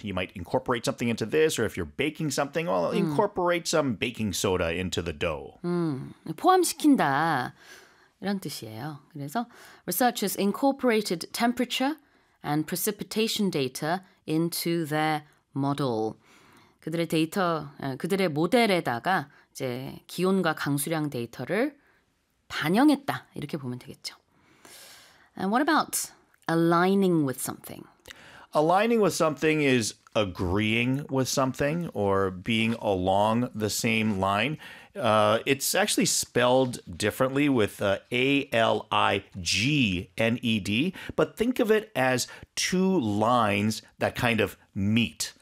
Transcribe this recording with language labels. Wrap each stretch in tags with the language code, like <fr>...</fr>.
<en>You might incorporate something into this, or if you're baking something, well, incorporate some baking soda into the dough.</en> <ko>포함시킨다. 이런 뜻이에요.</ko> <en>그래서 researchers incorporated temperature and precipitation data into their model.</en> <ko>그들의 데이터, 그들의 모델에다가 이제 기온과 강수량 데이터를 반영했다. 이렇게 보면 되겠죠.</ko> <en>And what about aligning with something? Aligning with something is agreeing with something or being along the same line. It's actually spelled differently with A-L-I-G-N-E-D, but think of it as two lines that kind of meet.</en>